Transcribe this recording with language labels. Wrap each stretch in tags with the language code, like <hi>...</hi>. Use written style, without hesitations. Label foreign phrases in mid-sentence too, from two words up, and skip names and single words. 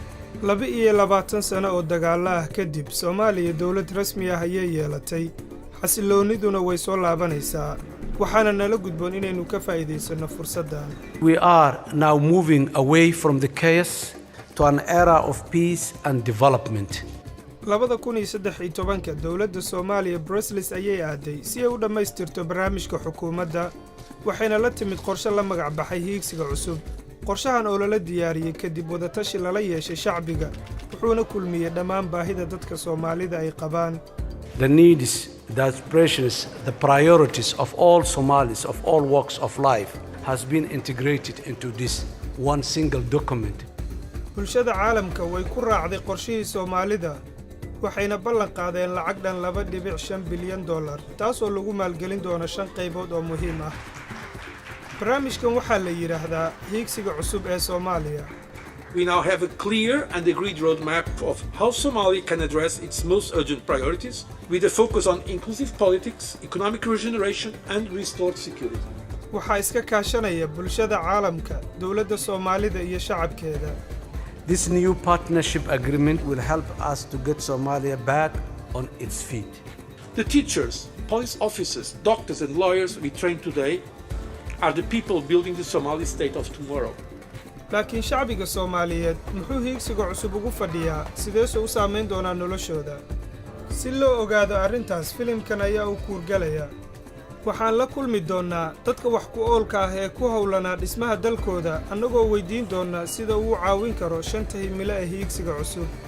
<so>22 sano oo dagaal ah kadib Soomaaliya dawlad rasmi ah ayay yeelatay xasilooniduna way soo laabanaysaa waxaana nala gudboon inaynu ka faa'iideysano fursaddan.</so> <en>We are now moving away from the chaos to an era of peace and development.</en> <so>2013 dawladda Soomaaliya Brussels ayay aaday si ay u dhamaystirto barnaamijka xukuumadda waxayna la timid qorshe la magac baxay hiigsiga cusub. qorshahan oo la diyaariyay kadib wadatashi lala yeeshay shacbiga wuxuuna kulmiyay dhammaan baahida dadka Soomaalida ay qabaan.</so> <en>The needs, the aspirations, the priorities of all Somalis of all walks of life has been integrated into this one single document.</en> <so>bulshada caalamka way ku raacday qorshihii Soomaalida waxayna ballan qaadeen lacag dhan $2.5 bilyan taasoo lagu maalgelin doono 5 qaybood oo muhiim ah. barnaamijkan waxaa la yiraahdaa hiigsiga cusub ee Soomaaliya.</so> <en>We now have a clear and agreed roadmap of how Somalia can address its most urgent priorities with a focus on inclusive politics, economic regeneration and restored security.</en> <so>waxaa iska kaashanaya bulshada caalamka, dawladda Soomaalida iyo shacabkeeda.</so> <en>This new partnership agreement will help us to get Somalia back on its feet. The teachers, police officers, doctors and lawyers we train today are the people building the Somali state of tomorrow.</en> <so>laakiin shacbiga Soomaaliyeed muxuu hiigsiga cusub ugu fadhiyaa sidee soo saameyn doonaa noloshooda? si loo ogaado arrintaas filimkan ayaa u kuurgalaya. waxaan la kulmi doonaa dadka wax ku oolka ah ee ku hawlanaa dhismaha dalkooda annagoo weydiin doona sida uu caawin karo 5 himilo ee hiigsiga cusub.</so>